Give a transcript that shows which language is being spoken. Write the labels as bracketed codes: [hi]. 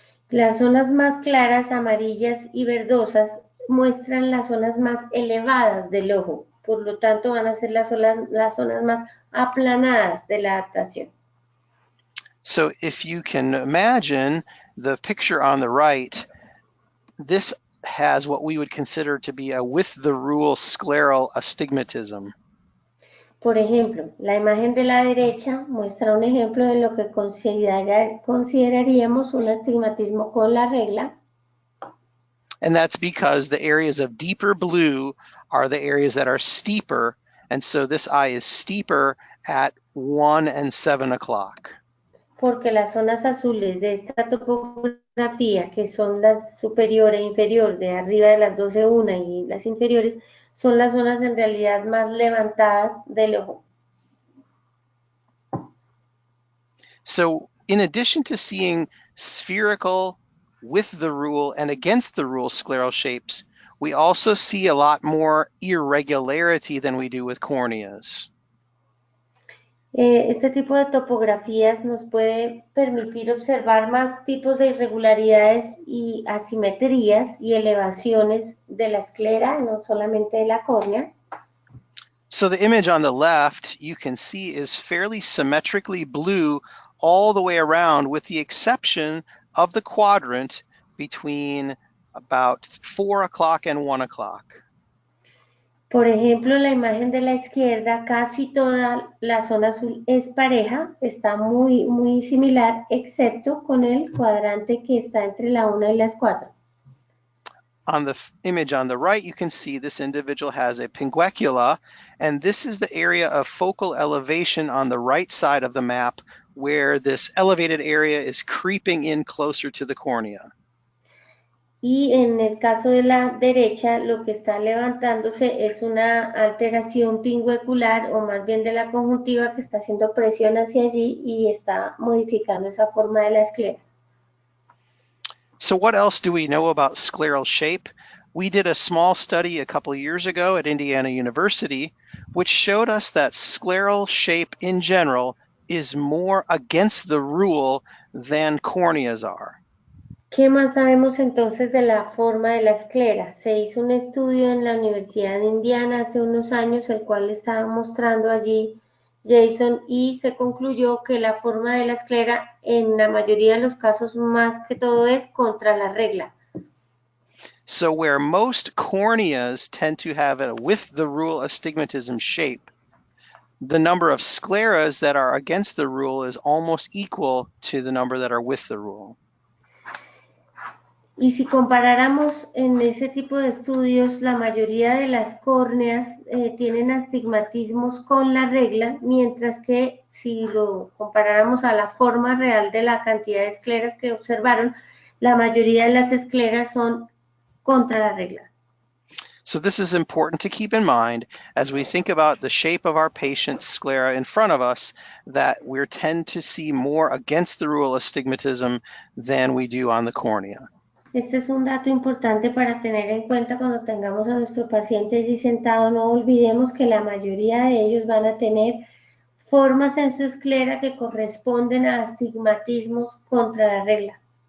[es] Las zonas más claras, amarillas y verdosas muestran las zonas más elevadas del ojo, por lo tanto van a ser las zonas más aplanadas de la adaptación. [en] So if you can imagine the picture on the right, this has what we would consider to be a with the rule scleral astigmatism. [es] Por ejemplo, la imagen de la derecha muestra un ejemplo de lo que consideraríamos un astigmatismo con la regla. [en] And that's because the areas of deeper blue are the areas that are steeper, and so this eye is steeper at 1 and 7 o'clock. [es] Porque las zonas azules de esta topografía, que son las superior e inferior, de arriba de las 12:1 y las inferiores, son las zonas en realidad más levantadas del ojo. [en] So in addition to seeing spherical, with the rule, and against the rule scleral shapes, we also see a lot more irregularity than we do with corneas. [es] Este tipo de topografías nos puede permitir observar más tipos de irregularidades y asimetrías y elevaciones de la esclera, no solamente de la córnea. [en] So the image on the left, you can see, is fairly symmetrically blue all the way around, with the exception of the quadrant between about 4 o'clock and 1 o'clock. [es] Por ejemplo, la imagen de la izquierda, casi toda la zona azul es pareja, está muy similar, excepto con el cuadrante que está entre la 1 y las 4. [en] On the image on the right, you can see this individual has a pinguecula, and this is the area of focal elevation on the right side of the map, where this elevated area is creeping in closer to the cornea. [es] Y en el caso de la derecha, lo que está levantándose es una alteración pinguecular, o más bien de la conjuntiva, que está haciendo presión hacia allí y está modificando esa forma de la esclera. [en] So what else do we know about scleral shape? We did a small study a couple of years ago at Indiana University, which showed us that scleral shape in general is more against the rule than corneas are. [es] ¿Qué más sabemos entonces de la forma de la esclera? Se hizo un estudio en la Universidad de Indiana hace unos años, el cual estaba mostrando allí Jason, y se concluyó que la forma de la esclera en la mayoría de los casos más que todo es contra la regla. [en] So where most corneas tend to have a with the rule astigmatism shape, the number of scleras that are against the rule is almost equal to the number that are with the rule. [es] Y si comparáramos en ese tipo de estudios, la mayoría de las córneas tienen astigmatismos con la regla, mientras que si lo comparáramos a la forma real de la cantidad de escleras que observaron, la mayoría de las escleras son contra la regla. [en] So this is important to keep in mind as we think about the shape of our patient's sclera in front of us, that we tend to see more against the rule astigmatism than we do on the cornea. [es] Este es un dato importante para tener en cuenta cuando tengamos a nuestro paciente allí sentado. No olvidemos que la mayoría de ellos van a tener formas en su esclera que corresponden a astigmatismos contra la regla.